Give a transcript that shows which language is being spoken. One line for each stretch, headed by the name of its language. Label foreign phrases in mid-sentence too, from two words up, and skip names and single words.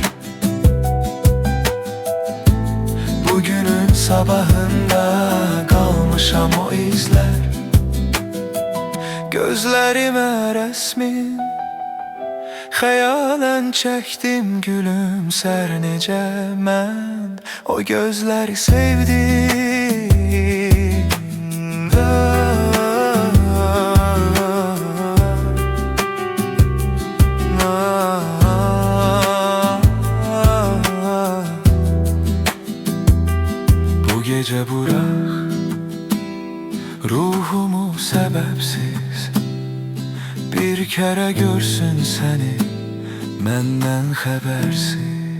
Turkish: Bugünün sabahında kalmışam o izler.
Azerbaijani: Gözlerime resmin xəyalən çəkdim, gülümsər necə mən o gözləri sevdim.
Turkish: Bu gece bırak ruhumu sebepsiz, bir kere görsün seni menden habersiz.